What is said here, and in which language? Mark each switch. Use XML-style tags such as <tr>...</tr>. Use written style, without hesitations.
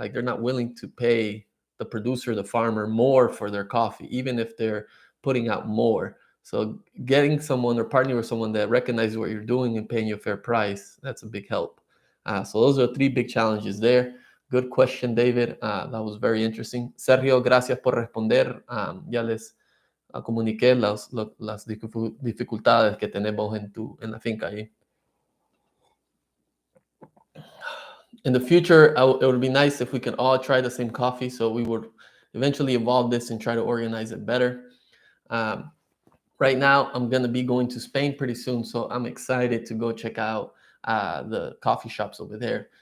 <en>Like they're not willing to pay the producer, the farmer, more for their coffee, even if they're putting out more. So getting someone or partnering with someone that recognizes what you're doing and paying you a fair price, that's a big help. So those are three big challenges there. Good question, David. That was very interesting.</en> <es>Sergio, gracias por responder. Ya les comuniqué las dificultades que tenemos en la finca ahí.</es> <en>In the future, it would be nice if we could all try the same coffee. So we would eventually evolve this and try to organize it better. Um, right now, I'm going to be going to Spain pretty soon. So I'm excited to go check out the coffee shops over there.</en>